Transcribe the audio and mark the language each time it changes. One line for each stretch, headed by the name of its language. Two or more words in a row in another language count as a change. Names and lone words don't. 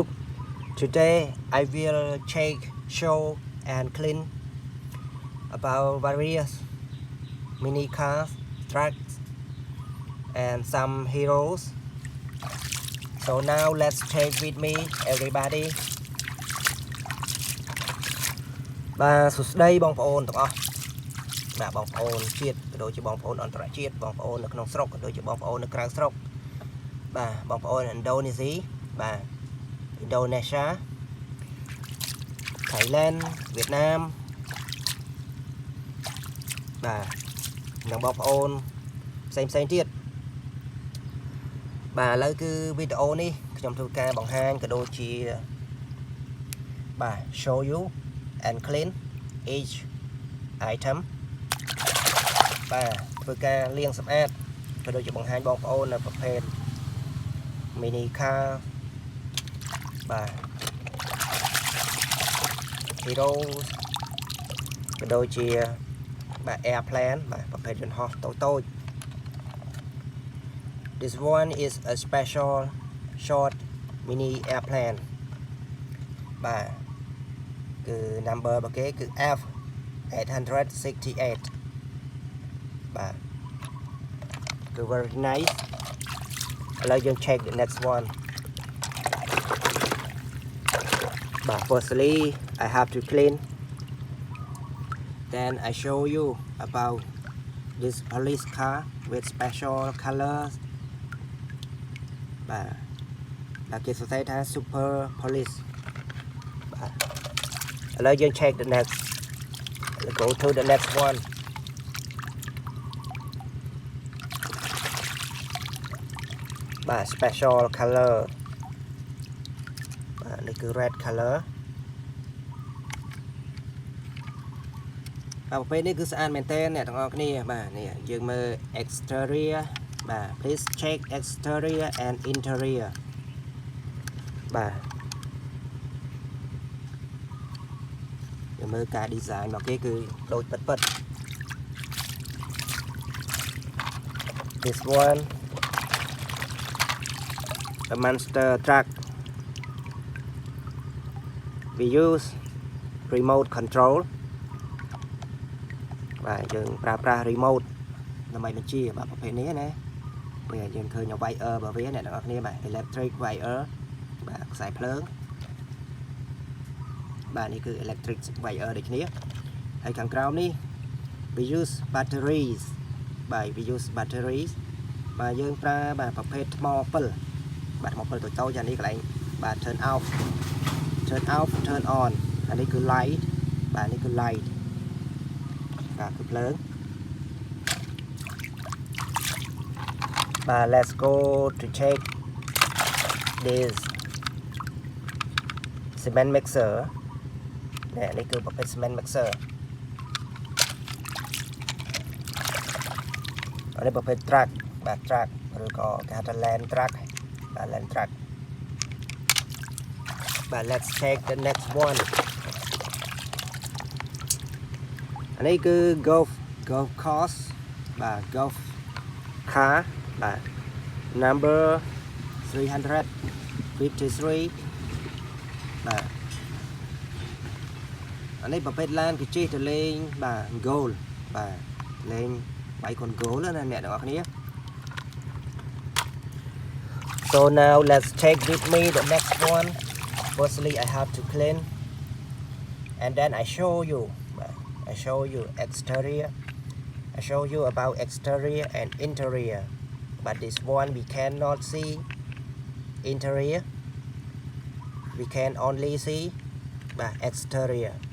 English: Today I will check, show and clean about various mini cars, trucks and some heroes. So now let's check with me everybody.
Khmer: បាទសួស្តីបងប្អូនទាំងអស់បាទបងប្អូនជាតិក៏ដូចជាបងប្អូនអន្តរជាតិបងប្អូននៅក្នុងស្រុកក៏ដូចជាបងប្អូននៅក្រៅស្រុកបាទបងប្អូនឥណ្ឌូនេស៊ីបាទ Indonesia Thailand វៀតណាម បាទនិងបងប្អូនផ្សេងទៀតបាទឥឡូវគឺវីដេអូនេះខ្ញុំធ្វើការបង្ហាញក៏ដូចជាបាទ
English: show you and clean each item
Khmer: បាទធ្វើការលាងសម្អាតក៏ដូចជាបង្ហាញបងប្អូននៅប្រភេទ
English: mini car
Khmer: បាទ hero ក៏ដូចជាបាទ airplane បាទប្រភេទយន្តហោះតូច
English: This one is a special short mini airplane
Khmer: បាទគឺ number របស់គេគឺ F868 បាទគឺ
English: very nice
Khmer: ឥឡូវយើង
English: check the next one បាទ firstly I have to clean then I show you about this police car with special colors
Khmer: បាទគេសរសេរថា
English: super police
Khmer: បាទឥឡូវយើង
English: check the next let's go to the next one
Khmer: បាទ
English: special color
Khmer: បាទនេះគឺ
English: red color
Khmer: បាទប្រភេទនេះគឺស្អាតមែនទែនអ្នកទាំងអស់គ្នាបាទនេះយើងមើល exterior បាទ
English: please check exterior and interior
Khmer: បាទយើងមើលការ design របស់គេគឺដូចពិត
English: This one the monster truck we use remote control
Khmer: បាទយើងប្រើប្រាស់ remote ដើម្បីបញ្ជាបាទប្រភេទនេះណាពេលយើងឃើញ wire របស់វាអ្នកទាំងអស់គ្នាបាទ
English: electric wire
Khmer: បាទខ្សែភ្លើង បាទនេះគឺ electric wire ដូចគ្នាហើយខាងក្រោមនេះ
English: we use batteries
Khmer: បាទ
English: we use batteries
Khmer: បាទយើងប្រើបាទប្រភេទថ្មពិលបាទថ្មពិលតូចៗយ៉ាងនេះកន្លែងបាទ
English: turn off turn on
Khmer: អានេះគឺ light បាទនេះគឺ light បាទគឺភ្លើង
English: បាទ let's go to check this cement mixer
Khmer: នេះគឺប្រភេទ
English: cement mixer
Khmer: នេះប្រភេទ
English: truck បាទ truck
Khmer: ឬក៏គេហៅថា
English: land truck បាទ land truck បាទ let's check the next one
Khmer: អានេះគឺ
English: golf course បាទ golf car បាទ number
Khmer: 353 បាទអានេះប្រភេទឡានគេជិះទៅលេងបាទ goal បាទលេងបាយកូន goal ណាអ្នកទាំងអស់គ្នា
English: So now let's take with me the next one. Firstly I have to clean and then I show you exterior. I show you about exterior and interior, but this one we cannot see interior, we can only see exterior.